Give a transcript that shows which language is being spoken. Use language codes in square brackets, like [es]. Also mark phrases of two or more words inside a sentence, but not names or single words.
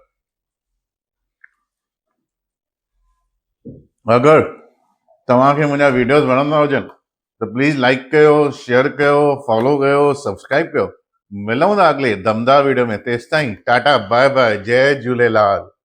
[sd] अगरि तव्हांखे मुंहिंजा वीडियोस वणंदा हुजनि त प्लीज़ लाइक कयो, शेयर कयो, फॉलो कयो, सब्सक्राइब कयो। मिलूं था अगले दमदार वीडियो में। तेसिताईं [en] tata bye bye, [sd] जय झूलेलाल।